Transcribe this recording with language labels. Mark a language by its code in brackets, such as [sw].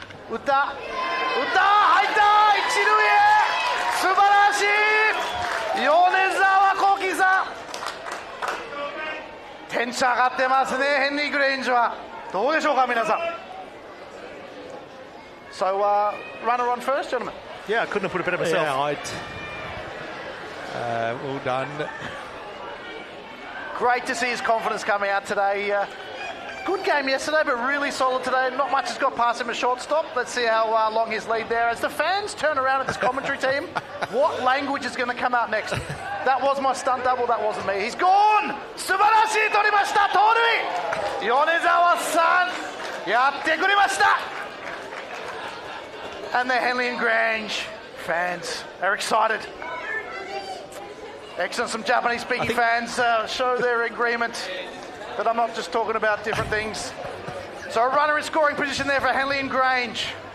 [ja] 打った入った一塁へ素晴らしい米沢幸喜さんテンション上がってますねヘンリー・グレンジはどうでしょうか皆さん [en] So runner on first, gentlemen. Yeah, I couldn't have put it better myself. Yeah, well done. Great to see his confidence coming out today. Good game yesterday, but really solid today. Not much has got past him at shortstop. Let's see how long his lead there. As the fans turn around at this commentary team, what language is going to come out next? That was my stunt double. That wasn't me. He's gone. [ja] 素晴らしい取りました盗塁。米沢さんやってくれました。 [en] And the Henley and Grange fans are excited. Excellent. Some Japanese-speaking fans show their agreement. But I'm not just talking about different things. So a runner in scoring position there for Henley and Grange.